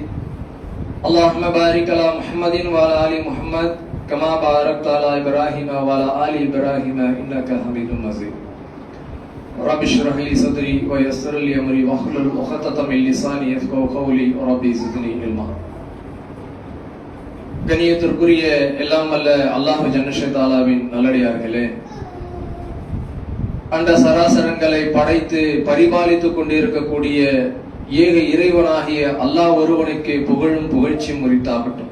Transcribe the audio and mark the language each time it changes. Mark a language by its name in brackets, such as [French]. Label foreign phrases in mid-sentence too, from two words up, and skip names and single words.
[Arabic] اللهم بارك على محمد وعلى آل محمد كما باركت على إبراهيم وعلى آل إبراهيم إنك حميد مجيد. رب اشرح لي صدري ويسر لي أمري واحلل عقدة من لساني يفقهوا قولي رب زدني علما. [Tamil] கண்ணியத்திற்குரிய எல்லாம் வல்ல அல்லாஹ் ஜன்னஷே தாலாவின் நல்லடியார்களே, அந்த சராசரங்களை படைத்து பரிபாலித்துக் கொண்டிருக்கக்கூடிய ஏக இறைவனாகிய அல்லாஹ் ஒருவனுக்கு புகழும் புகழ்ச்சியும் உரித்தாகட்டும்.